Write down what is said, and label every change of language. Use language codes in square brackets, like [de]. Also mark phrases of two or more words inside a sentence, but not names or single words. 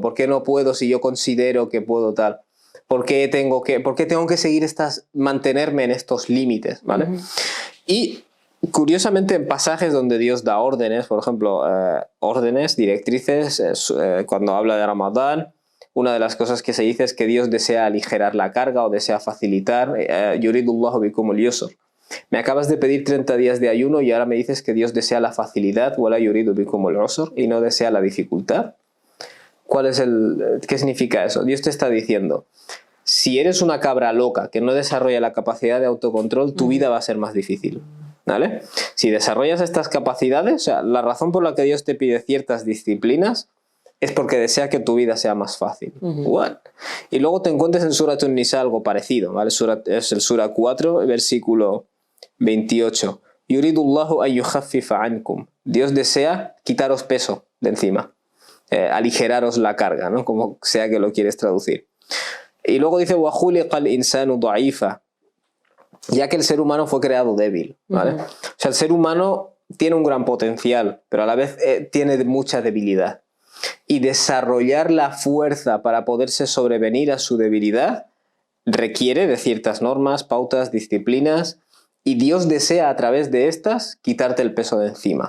[es] ¿Por qué no puedo si yo considero que puedo tal? ¿Por qué tengo que seguir mantenerme en estos límites, ¿vale? Y curiosamente en pasajes donde Dios da órdenes, por ejemplo, órdenes, directrices, cuando habla de Ramadán, una de las cosas que se dice es que Dios desea aligerar la carga o desea facilitar. [ar] يريد الله بكم اليسر. [es] Me acabas de pedir 30 días de ayuno y ahora me dices que Dios desea la facilidad, [ar] ولا يريد بكم العسر, [es] y no desea la dificultad. ¿Qué significa eso? Dios te está diciendo, si eres una cabra loca que no desarrolla la capacidad de autocontrol, tu vida va a ser más difícil, ¿vale? Si desarrollas estas capacidades, o sea, la razón por la que Dios te pide ciertas disciplinas es porque desea que tu vida sea más fácil. Y luego te encuentras en Surat An-Nisa algo parecido, ¿vale? Es el Sura 4, versículo 28. [ar] يريد الله أن يخفف عنكم. [es] Dios desea quitaros peso de encima, aligeraros la carga, ¿no? Como sea que lo quieres traducir. Y luego dice [ar] وخلق الإنسان ضعيفا, [es] ya que el ser humano fue creado débil, ¿vale? O sea, el ser humano tiene un gran potencial, pero a la vez tiene mucha debilidad. Y desarrollar la fuerza para poderse sobrevenir a su debilidad requiere de ciertas normas, pautas, disciplinas, y Dios desea a través de estas quitarte el peso de encima.